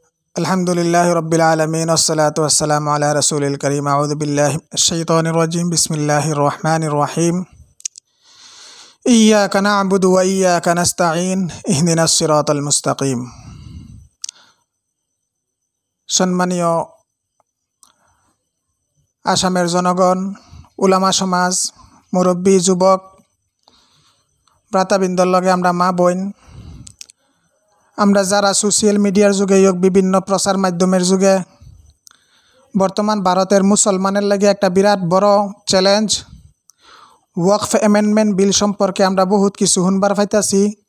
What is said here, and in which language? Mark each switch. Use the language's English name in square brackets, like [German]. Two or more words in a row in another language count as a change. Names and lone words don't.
[Arabic] الحمد لله رب العالمين والصلاة والسلام على رسول الكريم أعوذ بالله من الشيطان الرجيم بسم الله الرحمن الرحيم إياك نعبد وإياك نستعين اهدنا الصراط المستقيم. [Bangla] সম্মানীয় আসামের জনগণ, উলামা সমাজ, মুরুব্বি, যুবক ভ্রাতাবৃন্দর লগে আমরা মা বোন আমরা যারা [English] social media [Bangla] যুগে হোক বিভিন্ন প্রচার মাধ্যমের যুগে বর্তমান ভারতের মুসলমানের লাগে একটা বিরাট বড় চ্যালেঞ্জ ওয়াকফ [English] amendment bill [Bangla] সম্পর্কে আমরা বহুত কিছু শুনবার পাইতাছি,